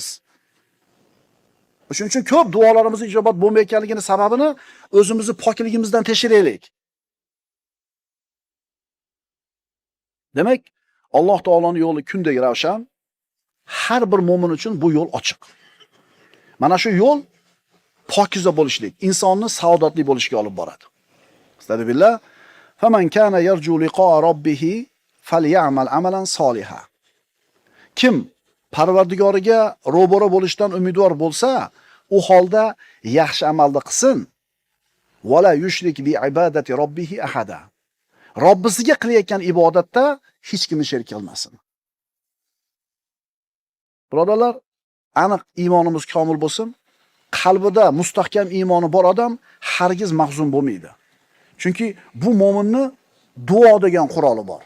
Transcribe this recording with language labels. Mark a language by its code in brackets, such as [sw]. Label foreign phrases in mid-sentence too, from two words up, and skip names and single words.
[uz] Shuning uchun ko'p duolarimiz ijobat bo'lmayotganligini sababini o'zimizni pokligimizdan tekshiraylik. Demak, Alloh taoloning yo'li kundek ravshan, har bir mu'min uchun bu yo'l ochiq. Mana shu yo'l pokiza bo'lishlik, insonni saodatli bo'lishga olib boradi. Astagfirullah. [ar] فمن كان يرجو لقاء ربه فليعمل عملا صالحا. [uz] Kim Parvardigoriga ro'baro bo'lishdan umidvor bo'lsa, u holda yaxshi amalni qilsin. [ar] ولا يشرك بعبادة ربه أحدا. [uz] Robbisiga qilayotgan ibodatda hech kimni sherik qilmasin. Birodarlar, aniq iymonimiz komil bo'lsin. Qalbida mustahkam iymoni bor odam hargiz mahzun bo'lmaydi. Chunki bu mo'minni duo degan quroli bor.